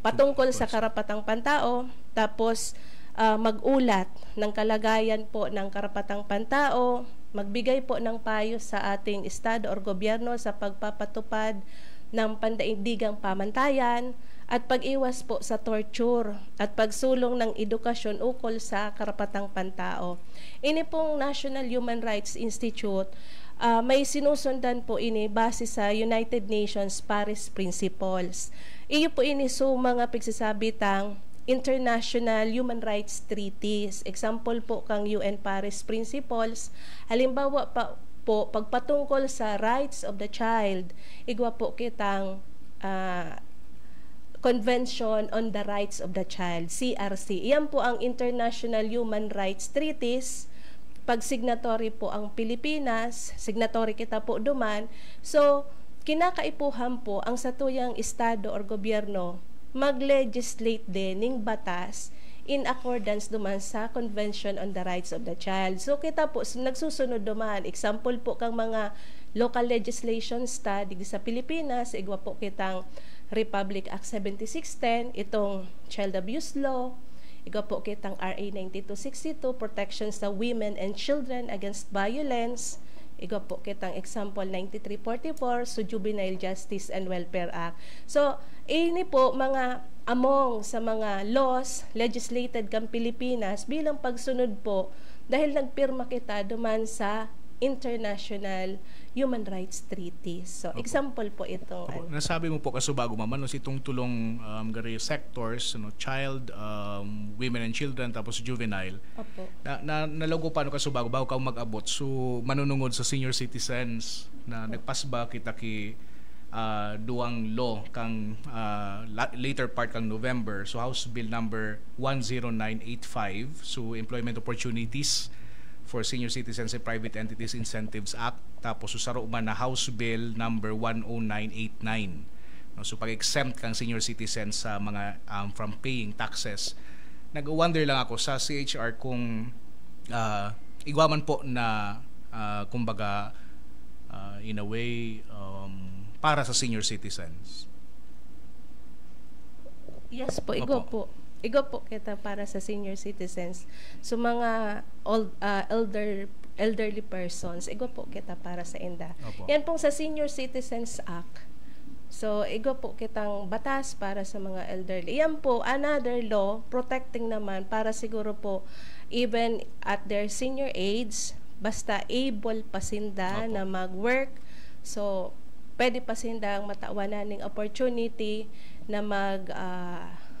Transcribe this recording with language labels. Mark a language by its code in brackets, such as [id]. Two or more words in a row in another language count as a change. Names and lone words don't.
[tl] patungkol sa karapatang pantao, tapos mag-ulat ng kalagayan po ng karapatang pantao, magbigay po ng payo sa ating estado or gobyerno sa pagpapatupad ng pandaigdigang pamantayan, at pag-iwas po sa torture at pagsulong ng edukasyon ukol sa karapatang pantao. [bik] Ini pong National Human Rights Institute, may sinusundan po ini base sa United Nations Paris Principles. Iyo po ini so mga pigsasabitang [en] international human rights treaties. [bik] Example po kang UN Paris Principles. [tl] Halimbawa po pagpatungkol sa [en] rights of the child, [bik] igwa po kitang Convention on the Rights of the Child, CRC. [tl] Iyan po ang [en] International Human Rights Treaties. [bik] Pag signatory po ang Pilipinas, signatory kita po duman. So, kinakaipuhan po ang satuyang estado or gobyerno mag-legislate din ng batas [en] in accordance [bik] duman sa Convention on the Rights of the Child. So, kita po, nagsusunod duman. Example po kang mga [en] local legislation study [bik] sa Pilipinas, igwa po kitang Republic Act 7610, itong Child Abuse Law, igwa po kitang RA 9262, Protection sa Women and Children Against Violence, igwa po kitang example 9344, so Juvenile Justice and Welfare Act. So, ini po mga among sa mga [en] laws legislated [bik] kang Pilipinas bilang pagsunod po dahil nagpirma kita duman sa [en] international human rights treaties. [bik] So, example po ito. Nasabi mo po kasubago maman, no, itong tulong gari sectors, no, child, [en] women and children, [bik] tapos juvenile. Opo. Nalago pa no kasubago bago ka mag-abot. So, manunungod sa [en] senior citizens [bik] na nagpasba kita ki duang law kang [en] later part [bik] kang November. So, House Bill number 10985, so Employment Opportunities for Senior Citizens and Private Entities Incentives Act, tapos susaro man na House Bill number 10989. No, so pag-exempt kang [en] senior citizens [bik] sa mga [en] from paying taxes. [bik] Nag-wonder lang ako sa CHR kung igwaman po na kumbaga [en] in a way [bik] para sa [en] senior citizens. [bik] Yes po, igo po. Igo po kita para sa [en] senior citizens. [bik] So mga [en] elderly persons, [bik] igo po kita para sa inda. Opo. Yan pong sa Senior Citizens Act. So igo po kitang batas para sa mga elderly. Yan po [en] another law protecting [bik] naman para siguro po [en] even at their senior age, [bik] basta able pa sinda na mag-work. So pwede pa sinda ang matawanan ng opportunity na